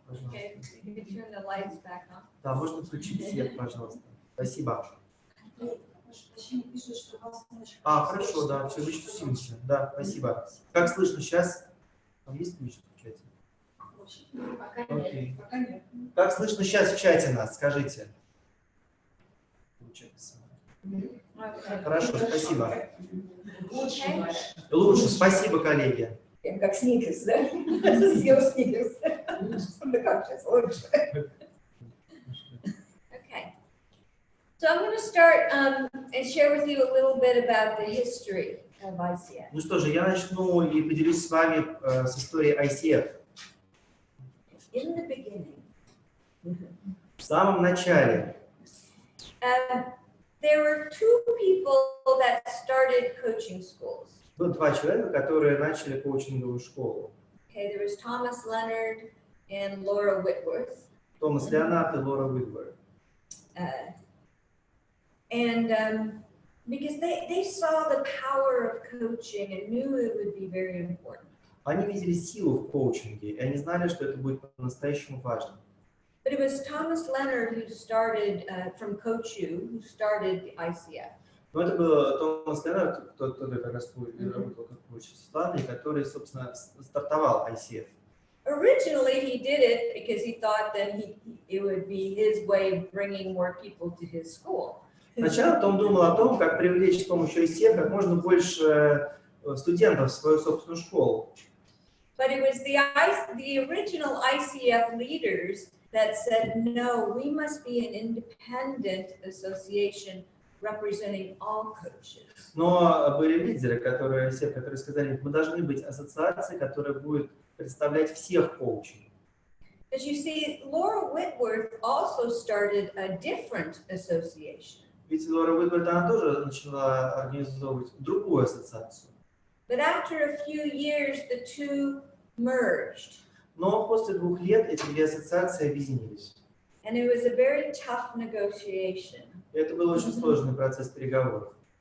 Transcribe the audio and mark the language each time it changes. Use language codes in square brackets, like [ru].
[en] Okay, you can turn the lights back on. [ru] Да, можно включить свет, пожалуйста. Спасибо. Хорошо, да, все, вычту симся. Да, спасибо. Как слышно сейчас? Там есть ключ в чате? Окей. Как слышно сейчас в чате нас? Скажите. Хорошо, спасибо. Лучше, спасибо, коллеги. Как сникерс, да? Съел сникерс. Ну как сейчас, лучше. [en] Okay. So I'm going to start and share with you a little bit about the history of ICF. [ru] Ну что же, я начну и поделюсь с вами с историей ICF. [en] In the beginning. [ru] В самом начале. [en] There were two people that started coaching schools. [ru] Было два человека, которые начали коучинговую школу. [en] Okay, there was Thomas Leonard and Laura Whitworth. [ru] Томас Леонард и Лора Уитворth. [en] Because they saw the power of coaching and knew it would be very important. [ru] Они видели силу в коучинге, и они знали, что это будет по-настоящему важно. [en] But it was Thomas Leonard who started, from Coach U, who started the ICF. [ru] Но это был Томас Леннард, кто как раз работал как коуч в Исландии, который, собственно, стартовал ICF. [en] Originally, he did it because he thought that it would be his way of bringing more people to his school. [ru] Сначала он думал о том, как привлечь с помощью ICF как можно больше студентов в свою собственную школу. [en] But it was the original ICF leaders that said, no, we must be an independent association representing all coaches. [ru] Но были лидеры, которые сказали, мы должны быть ассоциацией, которая будет представлять всех коучей. [en] As you see, Laura Whitworth also started a different association. [ru] Ведь Лора Уитворт, она тоже начала организовывать другую ассоциацию. [en] But after a few years, the two merged. [ru] Но после 2 лет эти две ассоциации объединились. [en] And it was a very tough negotiation. [ru] И это был очень сложный процесс переговоров.